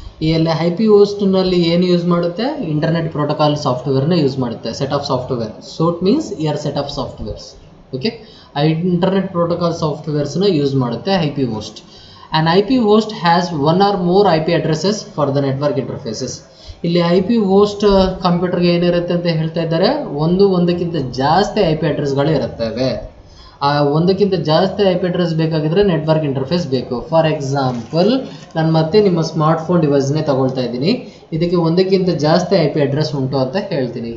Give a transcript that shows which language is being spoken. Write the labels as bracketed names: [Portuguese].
[Kannada] ಇಲ್ಲಿ IP host ನಲ್ಲಿ ಏನು ಯೂಸ್ ಮಾಡುತ್ತೆ, ಇಂಟರ್ನೆಟ್ ಪ್ರೋಟೋಕಾಲ್ ಸಾಫ್ಟ್ವೇರ್ನ ಯೂಸ್ ಮಾಡುತ್ತೆ. [English] Set of software, suite means here set of softwares. [Kannada] Okay, internet protocol ಸಾಫ್ಟ್ವೇರ್ಸ್ನ use ಮಾಡುತ್ತೆ IP host. [English] An IP host has one or more IP addresses for the network interfaces. [Kannada] ಇಲ್ಲಿ IP host ಕಂಪ್ಯೂಟರ್ಗೆ ಏನಿರುತ್ತೆ ಅಂತ ಹೇಳ್ತಾ ಇದ್ದಾರೆ, ಒಂದಕ್ಕಿಂತ ಜಾಸ್ತಿ IP ಅಡ್ರೆಸ್ಗಳು ಇರುತ್ತವೆ. ಆ ಒಂದಕ್ಕಿಂತ ಜಾಸ್ತಿ IP ಅಡ್ರೆಸ್ ಬೇಕಾಗಿದ್ರೆ ನೆಟ್ವರ್ಕ್ ಇಂಟರ್ಫೇಸ್ ಬೇಕು. ಫಾರ್ ಎಕ್ಸಾಂಪಲ್ ನಾನು ಮತ್ತೆ ನಿಮ್ಮ ಸ್ಮಾರ್ಟ್ಫೋನ್ ಡಿವೈಸ್ನೇ ತಗೊಳ್ತಾ ಇದ್ದೀನಿ, ಇದಕ್ಕೆ ಒಂದಕ್ಕಿಂತ ಜಾಸ್ತಿ IP ಅಡ್ರೆಸ್ ಉಂಟು ಅಂತ ಹೇಳ್ತೀನಿ.